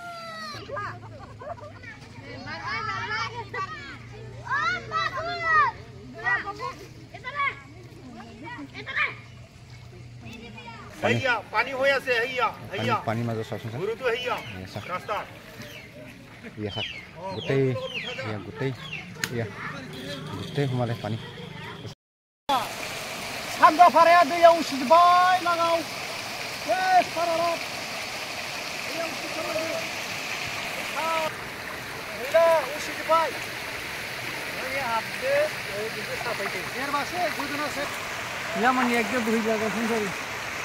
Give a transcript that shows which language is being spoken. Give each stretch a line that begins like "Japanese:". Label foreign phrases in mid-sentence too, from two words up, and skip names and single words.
Assamese: পানী হৈ আছে পানীৰ মাজত চাওকচোন গোটেই সোমালে পানী
Bodo: सानजाफाराया दैयाव उसिजोब्बाय नागाव उसिजोब्बाय हाबदो देरबासो गोदोनासो या माने एकदम बोहैजागासिनो